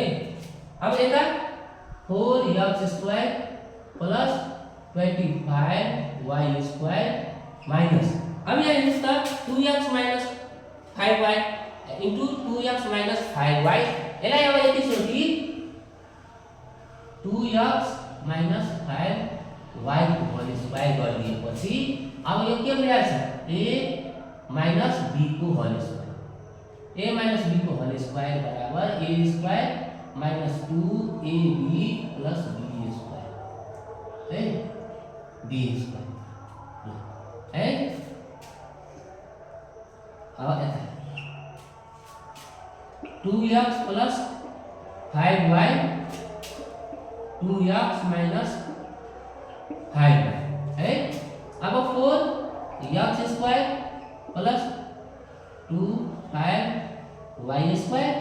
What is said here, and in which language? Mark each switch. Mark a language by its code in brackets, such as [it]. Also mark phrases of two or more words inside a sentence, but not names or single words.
[ne] अब यता [en] 4x square plus 25y square minus [ne] अब यहाँ हेर्नुस् त [en] 2x minus 5y into 2x minus 5y [ne] यसलाई अब यति सोधी [en] 2x minus 5y [ne] को [en] whole square [ne] गरिदिएपछि अब यो के भइहाल्छ [en] a minus b [ne] को [en] whole square a minus b [ne] को [en] whole square [ne] बराबर [en] a square minus 2ab plus b square [ne] है [en] b square [ne] है। अब यता [en] 2x plus 5y 2x minus 5y [ne] है। [en] अब 4x square plus 25y square.